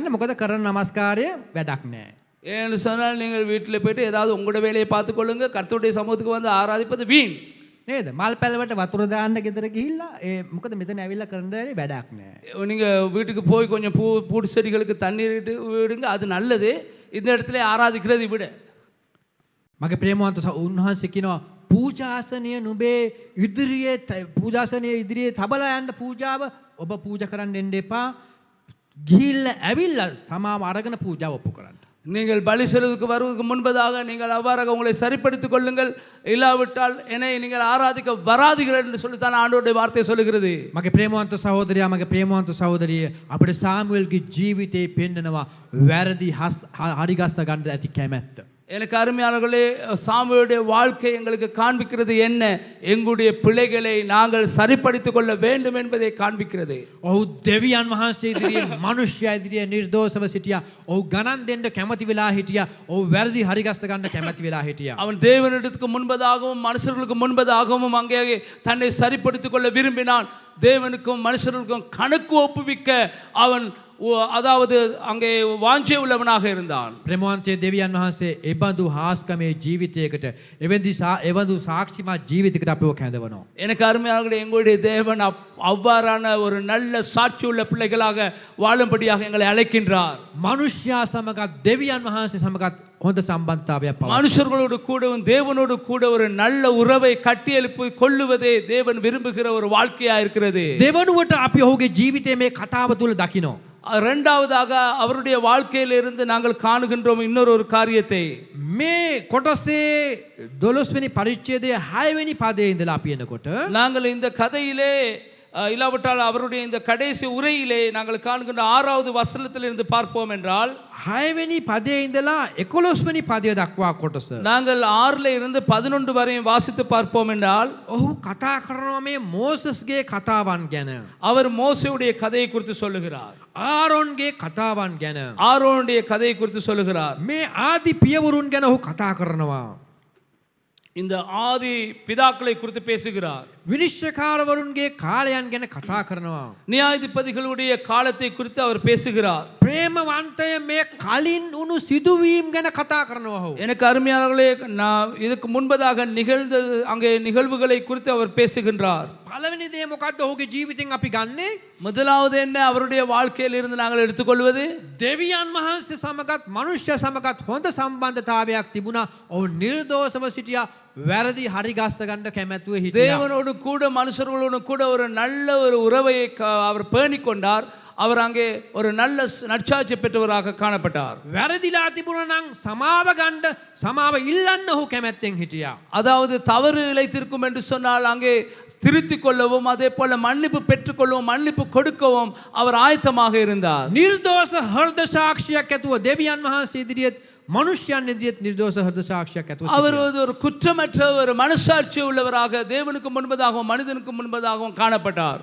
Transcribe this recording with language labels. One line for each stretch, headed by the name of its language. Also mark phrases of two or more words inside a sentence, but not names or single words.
Sinhala: මොකද කරන නමස්කාරය වැඩක් නැහැ.
Tamil: ஏன்னு சொன்னால் நீங்கள் வீட்டில் போயிட்டு ஏதாவது உங்களோட வேலையை பார்த்துக்கொள்ளுங்க. கர்த்தருடைய சமூகத்துக்கு வந்து ஆராதிப்பது வீண்.
Sinhala: නේද? මල් පැලවට වතුර දාන්න ගෙදර ගිහිල්ලා මොකද මෙතන ඇවිල්ලා කරන දේ වැඩක් නැහැ.
Tamil: நீங்கள் வீட்டுக்கு போய் கொஞ்சம் பூடு செடிகளுக்கு தண்ணீர் விடுங்க, அது நல்லது. இந்த இடத்துல ஆராதிக்கிறது விட.
Sinhala: මගේ ප්‍රේමවන්ත උන්වහන්සේ කියනවා පූජාසනය නුඹේ ඉදිරියේ පූජාසනය ඉදිරියේ තබලා යන්න පූජාව ඔබ පූජා කරන්න දෙන්න එපා. ගිහිල්ලා ඇවිල්ලා සමාව අරගෙන පූජාව ඔප්පු කරන්න.
Tamil: நீங்கள் பலி செலுத்துக்கு வருவதற்கு முன்பதாக நீங்கள் அவ்வாறாக உங்களை சரிப்படுத்திக் கொள்ளுங்கள். இல்லாவிட்டால் என்னை நீங்கள் ஆராதிக்க வராதீர்கள் என்று சொல்லித்தான் ஆண்டவருடைய வார்த்தை சொல்லுகிறது.
Sinhala: මගේ ප්‍රේමවන්ත සහෝදරයා, මගේ ප්‍රේමවන්ත සහෝදරිය, අපිට සාමුවෙල්ගේ ජීවිතේ පෙන්නනවා වැරදි හරිගස්ස ගන්න ඇති කැමැත්ත.
Tamil: எனக்கு அருமையானவர்களே, சாமுவேலுடைய வாழ்க்கை எங்களுக்கு காண்பிக்கிறது என்ன? எங்களுடைய பிழைகளை நாங்கள் சரிப்படுத்திக் கொள்ள வேண்டும் என்பதை காண்பிக்கிறது.
Sinhala: ඔහු දෙවියන් වහන්සේ ඉදිරියේ මනුෂ්‍යයා ඉදිරියේ නිර්දෝෂව සිටියා. ඔහු ගණන් දෙන්න කැමති වෙලා හිටියා. ඔහු වැරදි හරිගස්ස ගන්න කැමති වෙලා හිටියා.
Tamil: அவன் தேவனிடத்துக்கு முன்பதாகவும் மனுஷர்களுக்கு முன்பதாகவும் அங்கே தன்னை சரிப்படுத்திக் கொள்ள விரும்பினான். தேவனுக்கும் மனுஷர்களுக்கும் கணக்கு ஒப்புவிக்க அவன் அதாவது அங்கே வாஞ்சை உள்ளவனாக இருந்தான்.
Sinhala: ප්‍රේමවන්තයේ දෙවියන් වහන්සේ එබඳු හාස්කමේ ජීවිතයකට එවඳු සාක්ෂිමත් ජීවිතයකට අපව කැඳවනවා.
Tamil: எனக்கு அருமையானவர்களே, எங்களுடைய தேவன் அவ்வாறான ஒரு நல்ல சாட்சி உள்ள பிள்ளைகளாக வாழும்படியாக எங்களை அழைக்கின்றார்.
Sinhala: මනුෂ්‍යයා සමගත් දෙවියන් වහන්සේ සමගත් හොඳ සම්බන්ධතාවයක් පවතිනවා.
Tamil: மனுஷர்களோடு கூடவும் தேவனோடு கூட ஒரு நல்ல உறவை கட்டி எழுப்பி கொள்ளுவதே தேவன் விரும்புகிற ஒரு வாழ்க்கையா இருக்கிறது.
Sinhala: දෙවනුවට අපි ඔහුගේ ජීවිතයේ මේ කතාව තුල දකිනවා.
Tamil: இரண்டாவதாக அவருடைய வாழ்க்கையிலிருந்து நாங்கள் காணுகின்றோம் இன்னொரு காரியத்தை.
Sinhala: මේ කොටසේ 12 වෙනි පරිච්ඡේදයේ 6 වෙනි පදයේ ඉඳලා අපි එනකොට
Tamil: நாங்கள் இந்த கதையிலே இல்லாவிட்டால் அவருடைய இந்த கடைசி உரையிலே நாங்கள் காண்கின்ற 6வது வசனத்திலிருந்து பார்ப்போம் என்றால்
Sinhala: 6 වෙනි පදයේ ඉඳලා 11 වෙනි පදය දක්වා කොටස.
Tamil: நாங்கள் 6ல இருந்து 11 வரையும் வாசித்து பார்ப்போம் என்றால்
Sinhala: ඔහු කතා කරනවා මේ මෝසස්ගේ කතාවන් ගැන.
Tamil: அவர் மோசேயுடைய கதையை குறித்து சொல்லுகிறார்.
Sinhala: ආරොන්ගේ කතාවන් ගැන.
Tamil: ஆரோனுடைய கதையை குறித்து சொல்லுகிறார்.
Sinhala: මේ ආදි පියවරුන් ගැන ඔහු කතා කරනවා.
Tamil: இந்த ஆதி பிதாக்களை குறித்து பேசுகிறார்.
Sinhala: විනිශ්චයකාරවරුන්ගේ කාලයන් ගැන කතා කරනවා.
Tamil: நியாயாதிபதிகளுடைய காலத்தை குறித்து அவர் பேசுகிறார்.
Sinhala: ප්‍රේමවන්තය මේ කලින් උණු සිදුවීම් ගැන කතා කරනවා ඔහු.
Tamil: எனக்கு அருமையானவர்களே, நான் இதுக்கு முன்பதாக நிகழ்ந்த அங்கே நிகழ்வுகளை குறித்து அவர் பேசுகின்றார்.
Sinhala: පළවෙනි දේ මොකද්ද ඔහුගේ ජීවිතෙන් අපි ගන්නෙ?
Tamil: முதலாவது என்ன அவருடைய வாழ்க்கையில் இருந்து நாங்கள் எடுத்துக்கொள்வது?
Sinhala: දෙවියන් වහන්සේ සමගත් මනුෂ්‍ය සමගත් හොඳ සම්බන්ධතාවයක් තිබුණා. ඔහු නිර්දෝෂව සිටියා. වැරදි හරි ගස්ස ගන්න කැමැතුව හිටියා.
Tamil: தேவனோடு கூட மனுஷர்களோடு கூட ஒரு நல்ல ஒரு உறவை அவர் பேணிக் கொண்டார். அவர் அங்கே ஒரு நல்ல நற்சாட்சி பெற்றவராக காணப்பட்டார்.
Sinhala: වැරදිලා තිබුණා නම් සමාව ගන්න සමාව ඉල්ලන්න ඔහු කැමැත්තෙන් හිටියා.
Tamil: அதாவது தவறு இழைத்திருக்கும் என்று சொன்னால் அங்கே திருத்திக் கொள்ளவும் அதே போல மன்னிப்பு பெற்றுக்கொள்ளவும் மன்னிப்பு கொடுக்கவும் அவர் ஆயத்தமாக இருந்தார்.
Sinhala: නිර්දෝෂ හෘද සාක්ෂියක් ඇතුව දෙවියන් වහන්සේ ඉදිරියේ
Tamil: மனுஷியன் எதிரித் நிர்தோஷ ஹிருத சாட்சியாக அவர் ஒரு குற்றமற்ற ஒரு மனசாட்சி உள்ளவராக தேவனுக்கு முன்பதாகவும் மனிதனுக்கு முன்பதாகவும் காணப்பட்டார்.